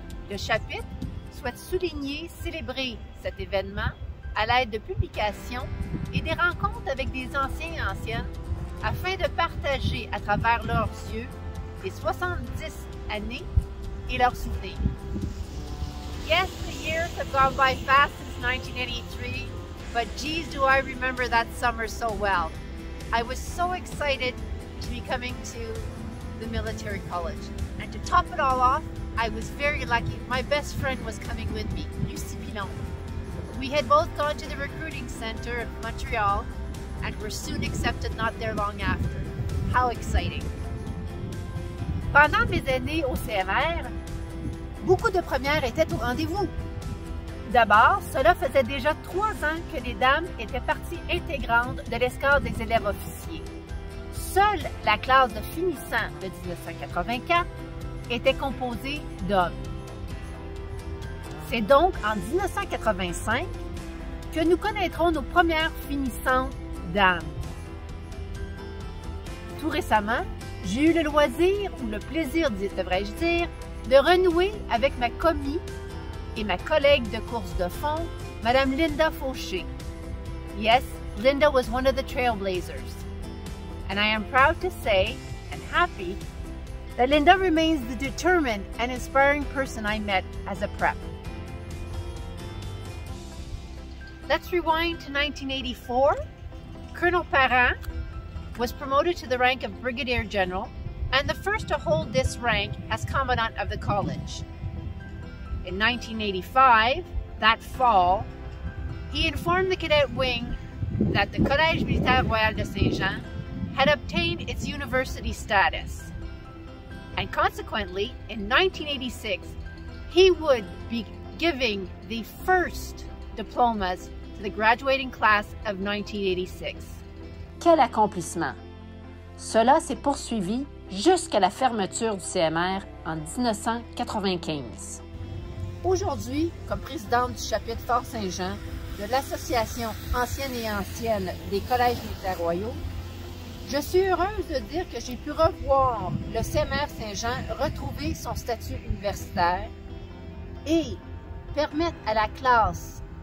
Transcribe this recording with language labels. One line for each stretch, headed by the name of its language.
French: Le chapitre souhaite souligner, célébrer cet événement à l'aide de publications et des rencontres avec des anciens et anciennes afin de partager à travers leurs yeux les 70 années et leurs souvenirs.
English: Yes, the years have gone by fast since 1983, but geez, do I remember that summer so well. I was so excited to be coming to the military college. And to top it all off, I was very lucky. My best friend was coming with me, Lucie Pilon. We had both gone to the recruiting center of Montreal and were soon accepted not there long after. How exciting!
French: Pendant mes années au CMR, beaucoup de premières étaient au rendez-vous. D'abord, cela faisait déjà 3 ans que les dames étaient partie intégrante de l'escadre des élèves officiers. Seule la classe de finissants de 1984 était composée d'hommes. C'est donc en 1985 que nous connaîtrons nos premières finissantes dames. Tout récemment, j'ai eu le loisir, ou le plaisir, devrais-je dire, de renouer avec ma commis et ma collègue de course de fond, Madame Linda Fauché.
English: Yes, Linda was one of the trailblazers. And I am proud to say, and happy, that Linda remains the determined and inspiring person I met as a prep. Let's rewind to 1984. Colonel Parent was promoted to the rank of Brigadier General and the first to hold this rank as Commandant of the college. In 1985, that fall, he informed the cadet wing that the Collège Militaire Royal de Saint-Jean had obtained its university status. And consequently, in 1986, he would be giving the first diplomas to the graduating class of 1986.
French: Quel accomplissement! Cela s'est poursuivi jusqu'à la fermeture du CMR en 1995. Aujourd'hui, comme présidente du chapitre Fort-Saint-Jean de l'Association ancienne et ancienne des collèges militaires royaux, je suis heureuse de dire que j'ai pu revoir le CMR Saint-Jean retrouver son statut universitaire et permettre à la classe